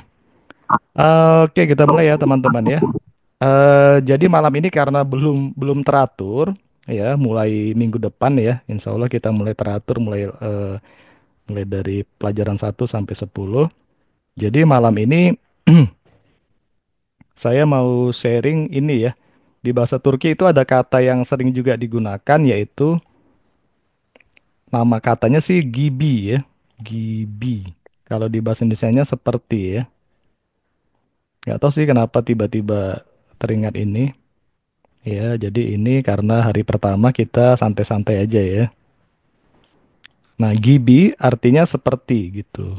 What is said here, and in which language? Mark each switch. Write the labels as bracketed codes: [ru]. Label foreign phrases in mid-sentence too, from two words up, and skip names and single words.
[id] Oke, kita mulai ya teman-teman ya. Jadi malam ini karena belum belum teratur ya, mulai minggu depan ya, insya Allah kita mulai teratur, mulai dari pelajaran 1 sampai 10. Jadi malam ini saya mau sharing ini ya. Di bahasa Turki itu ada kata yang sering juga digunakan yaitu nama katanya sih gibi ya. Gibi. Kalau di bahasa Indonesianya seperti ya. Nggak tahu sih kenapa tiba-tiba teringat ini. Ya, jadi ini karena hari pertama kita santai-santai aja ya. Nah, gibi artinya seperti gitu.